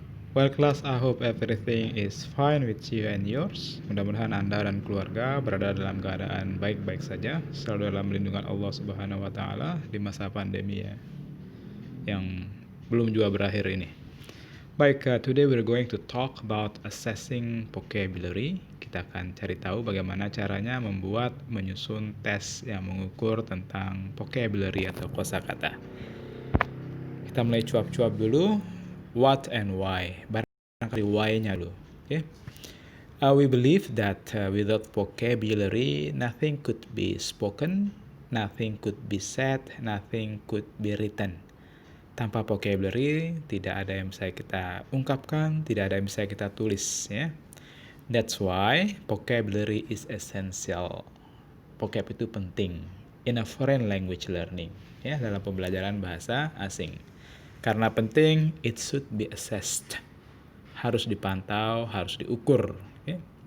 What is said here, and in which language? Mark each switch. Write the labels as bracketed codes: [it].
[en] Well class, I hope everything is fine with you and yours. [id] Mudah-mudahan Anda dan keluarga berada dalam keadaan baik-baik saja, selalu dalam lindungan Allah Subhanahu wa taala di masa pandemi ya, yang belum juga berakhir ini. Baik, [en] today we're going to talk about assessing vocabulary. [id] Kita akan cari tahu bagaimana caranya menyusun tes yang mengukur tentang vocabulary atau kosakata. Kita mulai cuap-cuap dulu. [en] What and why? [id] Barangkali why-nya dulu. Okay? [en] We believe that without vocabulary, nothing could be spoken, nothing could be said, nothing could be written. [id] Tanpa vocabulary, tidak ada yang bisa kita ungkapkan, tidak ada yang bisa kita tulis. Ya. [en] That's why vocabulary is essential. Vocab [id] itu penting [en] in a foreign language learning, ya, [id] dalam pembelajaran bahasa asing. Karena penting, [en] it should be assessed. [id] Harus dipantau, harus diukur. Okay?